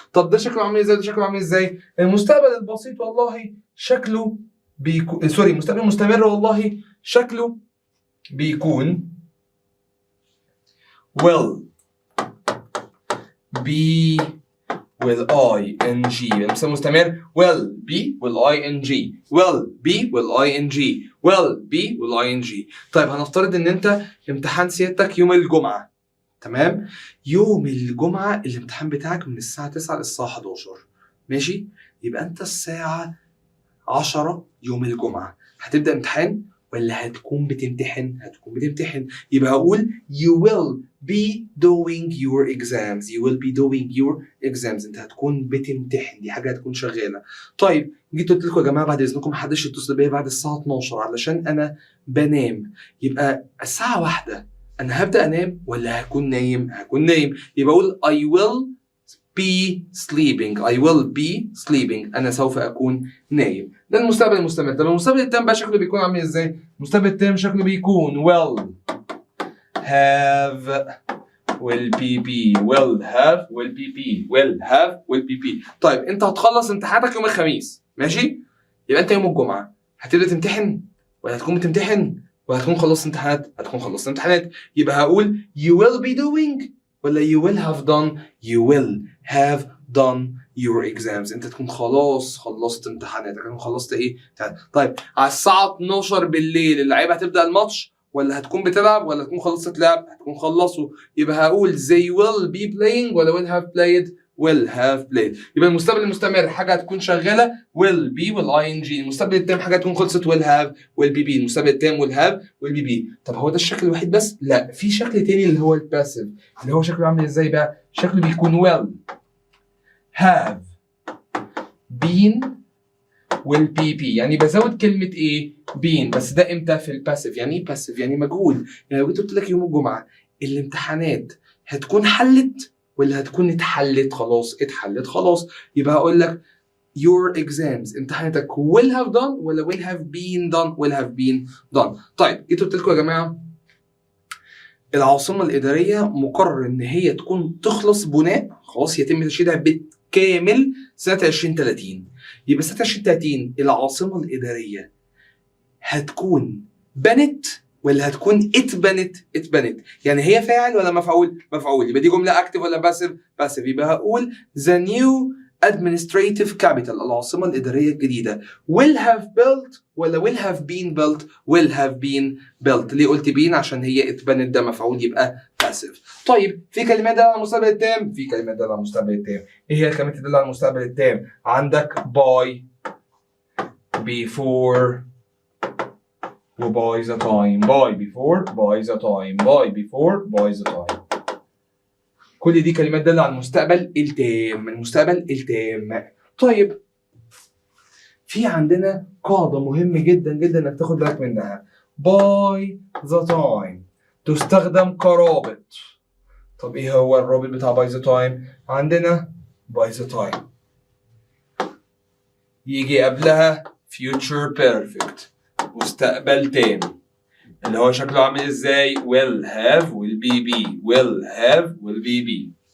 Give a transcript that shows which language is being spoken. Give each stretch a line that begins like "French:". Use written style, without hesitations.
Arabic: طب ده شكله عامل ازاي؟ ده شكله عامل ازاي؟ المستقبل البسيط والله شكله بيكون المستقبل المستمر والله شكله بيكون
English: will be with ing.
Arabic: المستقبل المستمر
English: will be will ing will be will ing will be will ing.
Arabic: طيب هنفترض ان انت امتحان سيادتك يوم الجمعة، تمام؟ يوم الجمعة الامتحان بتاعك من الساعة 9 للساعة 11، ماشي؟ يبقى انت الساعة 10 يوم الجمعة هتبدأ امتحان ولا هتكون بتمتحن؟ هتكون بتمتحن. يبقى هقول
English: you will be doing your exams. you will be doing your exams.
Arabic: انت هتكون بتمتحن، دي حاجة هتكون شغالة. طيب جيت قلت لكم يا جماعة بعد اذنكم محدش يتصل بيا بعد الساعة 12 علشان انا بنام. يبقى الساعة 1 انا هبدأ انام ولا هكون نايم؟ هكون نايم. يبقى اقول
English: I will be sleeping. I will be sleeping.
Arabic: أنا سوف أكون نايم. ده المستقبل المستمر. طب المستقبل التام بقى شكله بيكون
English: عامل إزاي؟ المستقبل التام شكله بيكون will have will be will have will be will have will be.
Arabic: طيب أنت هتخلص امتحاناتك يوم الخميس، ماشي؟ يبقى أنت يوم الجمعة هتبدأ تمتحن ولا هتكون بتمتحن ولا هتكون خلصت امتحانات؟ هتكون خلصت امتحانات. يبقى هقول
English: you will be doing
Arabic: ولا
English: you will have done؟ you will have done your exams.
Arabic: انت تكون خلاص خلصت امتحاناتك، تكون خلصت ايه؟ طيب على الساعة 12 بالليل اللعيبة هتبدأ الماتش ولا هتكون بتلعب ولا هتكون خلصت لعب؟ هتكون خلصوا. يبقى هقول
English: they will be playing
Arabic: ولا
English: will have played؟ will have played.
Arabic: يبقى المستقبل المستمر حاجة هتكون شغالة
English: will be will ing.
Arabic: المستقبل التام حاجة هتكون خلصت
English: will have will be.
Arabic: المستقبل التام
English: will have will be.
Arabic: طب هو ده الشكل الوحيد بس؟ لا، في شكل تاني اللي هو الباسيف اللي هو شكله عامل ازاي بقى؟ شكله بيكون
English: will have been will be.
Arabic: يعني بزود كلمة ايه؟ been. بس ده امتى في الباسيف؟ يعني ايه باسيف؟ يعني مجهول. يعني لو جيت قلت لك يوم الجمعة الامتحانات هتكون حلت ولا هتكون اتحلت؟ خلاص اتحلت خلاص. يبقى هقول لك
English: your exams
Arabic: امتحاناتك
English: will have done
Arabic: ولا
English: will have been done؟ will have been done.
Arabic: طيب جيت قلت لكم يا جماعة العاصمة الإدارية مقرر إن هي تكون تخلص بناء، خلاص يتم تشييدها بالكامل سنة 2030. يبقى سنة 2030 العاصمة الإدارية هتكون بنت ولا هتكون اتبنت؟ اتبنت. يعني هي فاعل ولا مفعول؟ مفعول. يبقى دي جملة اكتف ولا باسيف؟ باسيف. يبقى هقول
English: the new administrative capital
Arabic: العاصمة الإدارية الجديدة
English: will have built
Arabic: ولا
English: will have been built؟ will have been built.
Arabic: ليه قلت been؟ عشان هي اتبنت، ده مفعول يبقى باسيف. طيب في كلمات دالة على المستقبل التام؟ في كلمات دالة على المستقبل التام. ايه هي الكلمات اللي دالة على المستقبل التام؟ عندك
English: by before by the time. by before by the time. by before by the time.
Arabic: كل دي كلمات دالة على المستقبل التام. المستقبل التام. طيب في عندنا قاعدة مهمة جدا جدا انك تاخد بالك منها.
English: by the time
Arabic: تستخدم كرابط. طب ايه هو الرابط بتاع by the time؟ عندنا by the time يجي قبلها future perfect مستقبل تام اللي هو شكله عامل ازاي؟
English: will have will be. will have will be.